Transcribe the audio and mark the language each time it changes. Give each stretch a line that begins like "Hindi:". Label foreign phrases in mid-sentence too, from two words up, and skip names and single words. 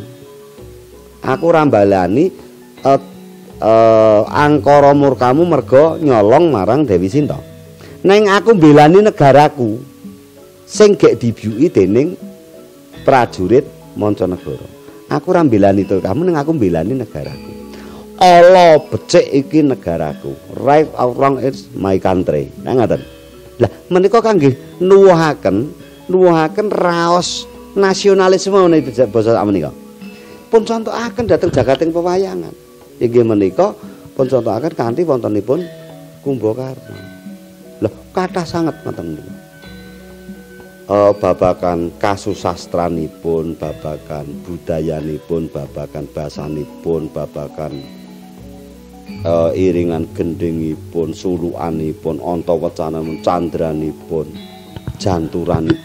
Javanese: Aku ora mbalani angkara murkamu merga nyolong marang Dewi Sinta. Neng aku mbelani negaraku sing gek dibyuki dening prajurit Mancanegara. Aku ora mbelani kamu, neng aku mbelani negaraku. Allah becik iki negaraku.
English: Right or wrong it's my country.
Javanese: Nah ngaten. Lah menika kangge nuwuhaken raos nasionalisme menika basa menika. Pun contohaken dhateng jagating pewayangan. Inggih menika pun contohaken kanthi wontenipun Kumbakarna. Lah kathah sanget ngoten niku. Babakan kasusastranipun, babakan budayanipun, babakan basanipun, babakan iringan gendhingipun, sulukanipun, antawecanipun, candranipun, janturanipun.